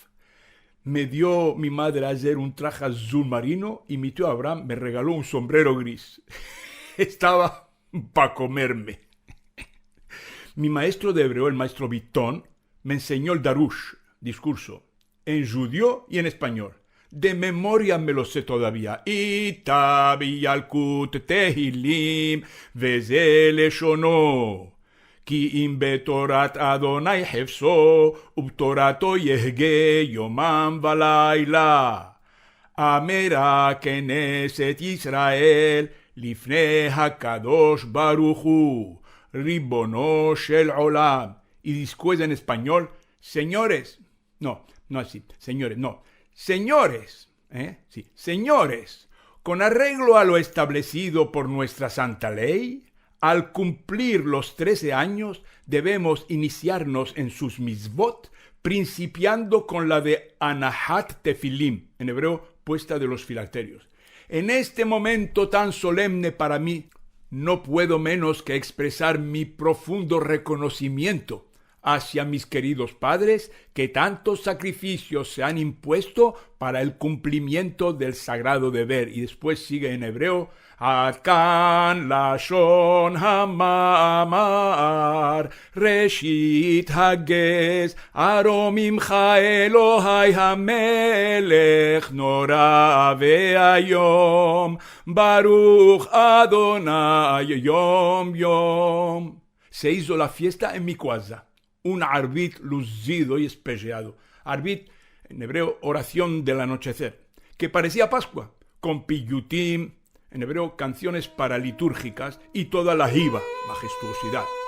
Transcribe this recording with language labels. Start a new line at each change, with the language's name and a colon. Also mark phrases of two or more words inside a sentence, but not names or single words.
Spanish: Me dio mi madre ayer un traje azul marino y mi tío Abraham me regaló un sombrero gris. Estaba para comerme. Mi maestro de hebreo, el maestro Vitón, me enseñó el Darush, discurso, en judío y en español. De memoria me lo sé todavía. Itabi Yalkut Tehilim Vezele Shono.
Hebrew: כי אם בתורת אדני חפצו ובתורתו יהגה יומם ולילה. אמרה כנסת ישראל לפני הקדוש ברוך הוא רבונו של עולם.
Spanish: Y después en español, señores, señores, con arreglo a lo establecido por nuestra santa ley, al cumplir los 13 años debemos iniciarnos en sus mitzvot, principiando con la de
Hebrew: הנחת תפילין,
Spanish: en hebreo puesta de los filacterios. En este momento tan solemne para mí, no puedo menos que expresar mi profundo reconocimiento hacia mis queridos padres que tantos sacrificios se han impuesto para el cumplimiento del sagrado deber. Y después sigue en hebreo,
Hebrew: אדקן לשון המאמר ראשית הגז ארוממך אלהי המלך נורא ואיום ברוך אדני יום יום.
Spanish: Se hizo la fiesta en mi casa. Un arbit lucido y espejado. Arbit, en hebreo, oración del anochecer, que parecía Pascua, con piyutim, en hebreo, canciones paralitúrgicas y toda la jiva, majestuosidad.